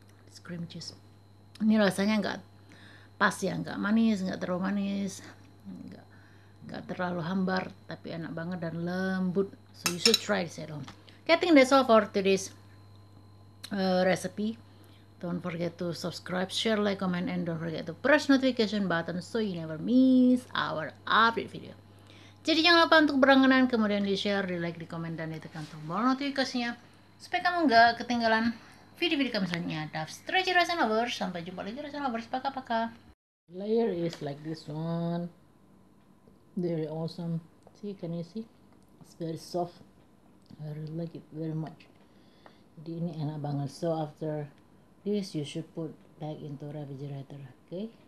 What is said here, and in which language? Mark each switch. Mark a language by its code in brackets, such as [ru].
[en] It's cream cheese. [id] Ini rasanya nggak pas ya, nggak manis, nggak terlalu manis, nggak terlalu hambar, tapi enak banget dan lembut. [en] So you should try this at home. Okay, I think that's all for today's recipe. Don't forget to subscribe, share, like, comment, and don't forget to press notification button so you never miss our update video. [id] Jadi jangan lupa untuk berlangganan, kemudian di share, di like, di komen, dan ditekan tombol notifikasinya supaya kamu nggak ketinggalan video-video kami selanjutnya. [en] That's Treasure Rasa Lovers. [id] Sampai jumpa lagi [en] Rasa Lovers. Paka-paka. Layer is like this one. Very awesome. See, can you see? It's very soft. I really like it very much. [id] Jadi ini enak banget. [en] So after this you should put back into refrigerator. Okay?